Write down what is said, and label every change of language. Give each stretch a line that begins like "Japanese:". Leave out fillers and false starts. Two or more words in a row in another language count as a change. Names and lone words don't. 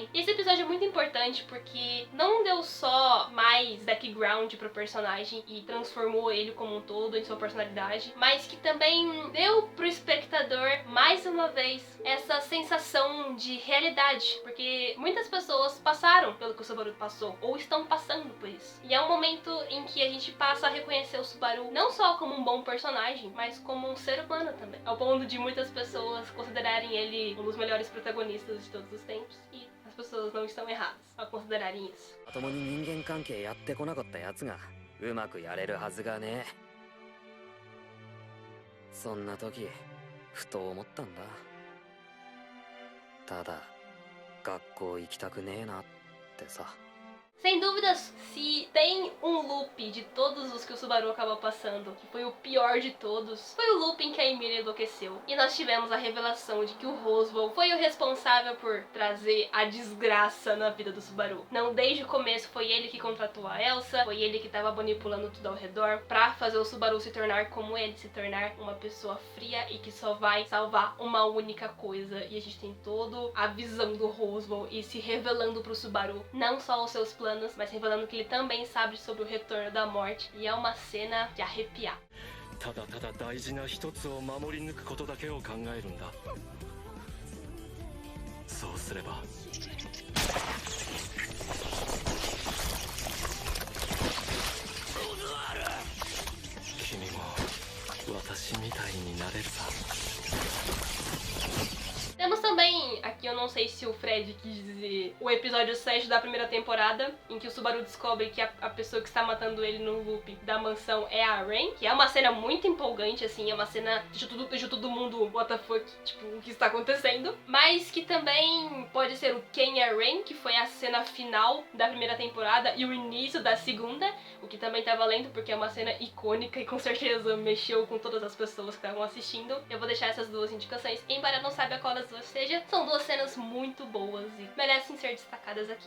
Portuguese: E esse episódio é muito importante porque não deu só mais background pro personagem e transformou ele como um todo em sua personalidade, mas que também deu pro espectador, mais uma vez, essa sensação de realidade, porque muitas pessoas passaram pelo que o Subaru passou, ou estão passando por isso. E é um momento em que a gente passa a reconhecer o Subaru não só como um bom personagem, mas como um ser humano também, ao ponto de muitas pessoas considerarem ele um dos melhores protagonistas de todos os tempos, e as pessoas não estão erradas ao considerarem isso.
Japanese: まともに人間関係やってこなかったやつがうまくやれるはずがねえ。そんな時ふと思ったんだ。ただ学校行きたくねえなってさ。
Portuguese: Sem dúvidas, se tem um loop de todos os que o Subaru acabou passando, que foi o pior de todos, foi o loop em que a Emilia enlouqueceu. E nós tivemos a revelação de que o Roswell foi o responsável por trazer a desgraça na vida do Subaru. Não, desde o começo foi ele que contratou a Elsa, foi ele que estava manipulando tudo ao redor pra fazer o Subaru se tornar como ele, se tornar uma pessoa fria e que só vai salvar uma única coisa. E a gente tem toda a visão do Roswell e se revelando pro Subaru, não só os seus planos, mas revelando que ele também sabe sobre o retorno da morte, e é uma cena de arrepiar.
Japanese: ただただ大事な一つを守り抜くことだけを考えるんだ。そうすれば君も私みたいになれるさ。
Portuguese: Temos também, aqui eu não sei se o Fred quis dizer, o episódio 7 da primeira temporada, em que o Subaru descobre que a pessoa que está matando ele no loop da mansão é a Rain, que é uma cena muito empolgante, assim, é uma cena que deixa todo mundo,
English: what the fuck,
Portuguese: tipo, o que está acontecendo, mas que também pode ser o Quem é Rain, que foi a cena final da primeira temporada e o início da segunda, o que também tá valendo, porque é uma cena icônica e com certeza mexeu com todas as pessoas que estavam assistindo. Eu vou deixar essas duas indicações, embora não saiba qual das duas seja, são duas cenas muito boas e merecem ser destacadas aqui.